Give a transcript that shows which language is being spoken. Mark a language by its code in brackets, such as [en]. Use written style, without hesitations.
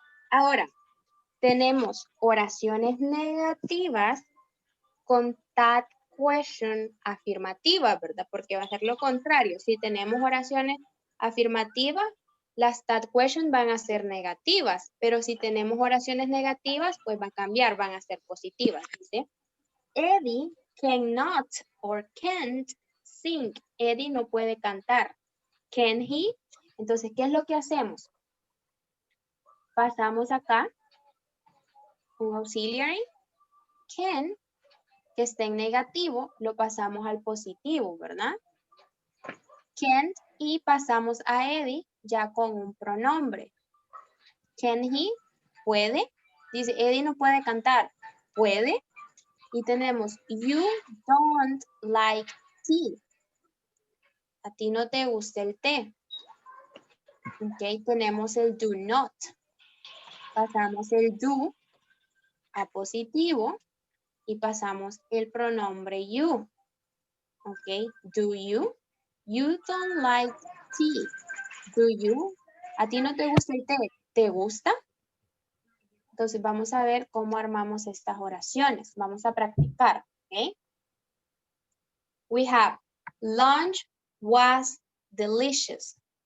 [es] Ahora, tenemos oraciones negativas con that question afirmativa, ¿verdad? Porque va a ser lo contrario. Si tenemos oraciones afirmativas, las that question van a ser negativas, pero si tenemos oraciones negativas, pues va a cambiar, van a ser positivas. [en] Dice, Eddie cannot or can't sing. [es] Eddie no puede cantar. [en] Can he? [es] Entonces, ¿qué es lo que hacemos? Pasamos acá un auxiliary, can, que está en negativo, lo pasamos al positivo, ¿verdad? Can't y pasamos a Eddie ya con un pronombre. [en] Can he? [es] Puede. Dice, Eddie no puede cantar. Puede. Y tenemos, [en] you don't like tea. [es] A ti no te gusta el té. Ok, tenemos el do not. Pasamos el do a positivo y pasamos el pronombre you. [en] Ok, do you? You don't like tea. Do you? [es] ¿A ti no te gusta el té? ¿Te gusta? Entonces vamos a ver cómo armamos estas oraciones. Vamos a practicar. ¿Ok? [en] We have lunch was delicious.